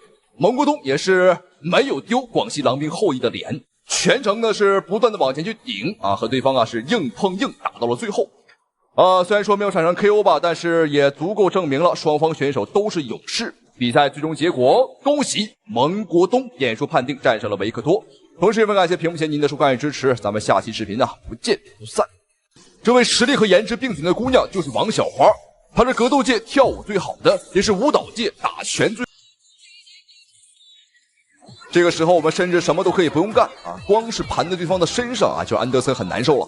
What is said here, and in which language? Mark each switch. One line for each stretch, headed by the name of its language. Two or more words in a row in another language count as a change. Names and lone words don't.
Chinese: 蒙國東也是沒有丟廣西狼兵後裔的臉。全程呢是不斷的往前去頂和對方是硬碰硬打到了最後。雖然說沒有產生 KO 吧，但是也足夠證明了雙方選手都是勇士。比賽最終結果，恭喜蒙國東點數判定戰勝了維克托。同時也感謝屏幕前您的收看與支持，咱們下期視頻不見不散。這位實力和顏值並挺的姑娘就是王小花。他是格斗界跳舞最好的，也是舞蹈界打拳最。这个时候我们甚至什么都可以不用干啊，光是盘在对方的身上啊，就安德森很难受了。